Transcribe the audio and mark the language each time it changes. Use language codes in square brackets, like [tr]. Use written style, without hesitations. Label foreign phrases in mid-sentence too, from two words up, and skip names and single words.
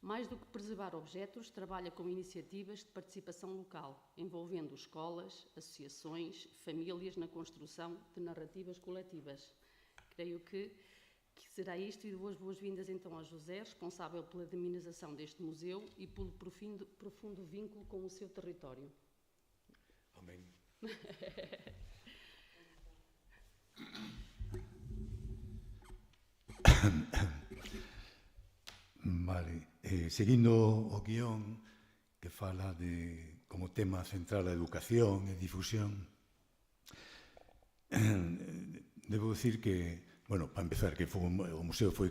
[pt] Mais do que preservar objetos, trabalha com iniciativas de participação local, envolvendo escolas, associações, famílias na construção de narrativas coletivas. Creio que será isto, e dou as boas-vindas então ao José, responsável pela dinamização deste museu e pelo profundo vínculo com o seu território. [gl] Amén. Vale, seguindo o guión que fala de como tema central a educación e difusión, debo dicir que, bueno, para empezar, que o museo foi